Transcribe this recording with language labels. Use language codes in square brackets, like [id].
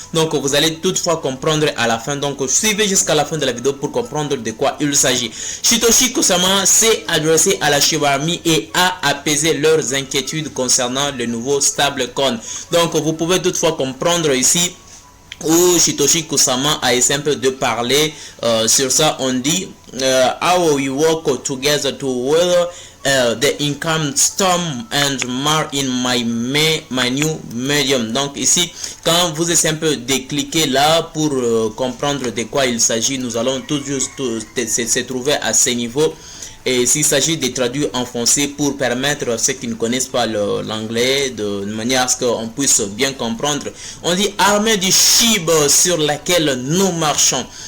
[fr] Donc vous allez toutefois comprendre à la fin, donc suivez jusqu'à la fin de la vidéo pour comprendre de quoi il s'agit. Satoshi Kosama s'est adressé à la Shiba Army et a apaisé leurs inquiétudes concernant le nouveau stablecoin. Donc vous pouvez toutefois comprendre ici où Satoshi Kusama a essayé un peu de parler sur ça. On dit [en] how we work together to weather the income storm and more in my new medium. [fr] Donc ici, quand vous essayez un peu de cliquer là pour comprendre de quoi il s'agit, nous allons tout juste se trouver à ce niveau. Et s'il s'agit de traduire en français pour permettre à ceux qui ne connaissent pas l'anglais de manière à ce qu'on puisse bien comprendre, on dit armée du Shiba sur laquelle nous marchons.